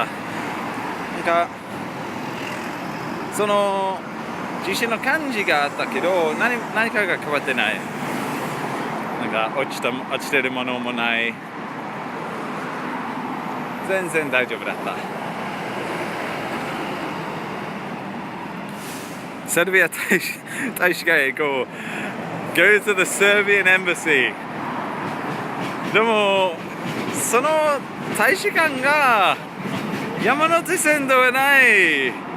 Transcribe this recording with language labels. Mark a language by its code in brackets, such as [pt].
[ja] なんかその地震の感じがあったけど、何かが変わってない。なんか落ちてるものもない。全然大丈夫だった。 Serbia 大使館へ行こう。 [en] Go to the Serbian embassy. [ja] でもその大使館が山手線ではない。